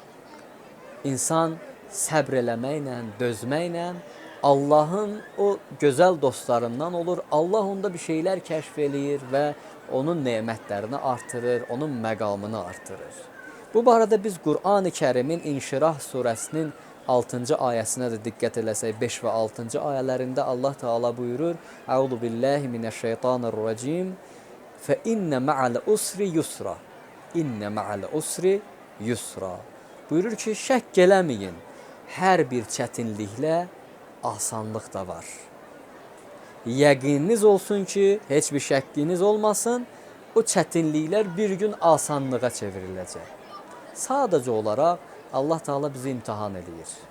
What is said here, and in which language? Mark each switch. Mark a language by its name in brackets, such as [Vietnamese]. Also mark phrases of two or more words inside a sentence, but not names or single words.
[Azerbaijani] İnsan səbr eləməklə, dözməklə Allahın o gözəl dostlarından olur. Allah onda bir şeylər kəşf eləyir və onun nemətlərini artırır, onun məqamını artırır. Bu barədə biz Qur'an-ı Kərimin İnşirah surəsinin 6-cı ayəsinə də diqqət eləsək, 5 və 6-cı ayələrində Allah Teala buyurur: [Arabic] "أعوذ بالله من الشيطان الرجيم. فإن مع العسر يسرا إن مع العسر يسرا." [Azerbaijani] Buyurur ki, şək eləməyin. Hər bir çətinliklə asanlıq da var. Yəqininiz olsun ki, heç bir şəkkiniz olmasın, o çətinliklər bir gün asanlığa çevriləcək. Sadəcə olaraq Allah Teala bizi imtihan edir.